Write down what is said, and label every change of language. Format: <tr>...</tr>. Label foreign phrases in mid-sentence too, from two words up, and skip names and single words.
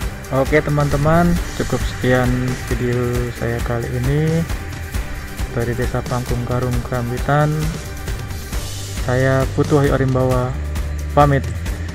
<id>Oke teman-teman, cukup sekian video saya kali ini dari Desa Pangkung Karung, Krambitan. Saya Putu Wahyu Arimbawa pamit.</id>